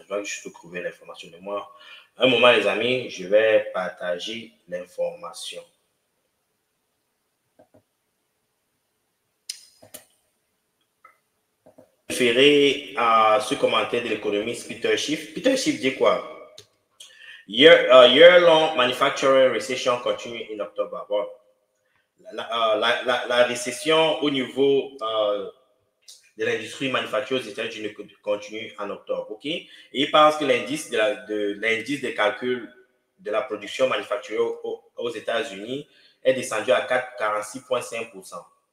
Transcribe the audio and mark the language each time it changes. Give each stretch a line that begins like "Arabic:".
French: Je dois juste trouver l'information de moi. Un moment, les amis, je vais partager l'information. Référé à ce commentaire de l'économiste Peter Schiff. Peter Schiff dit quoi?
English: Year-long manufacturing recession continue in October.
French: Bon, la récession au niveau de l'industrie manufacturière aux États-Unis continue en octobre. OK? Et il pense que l'indice de calcul de la production manufacturière aux États-Unis est descendu à 46,5%.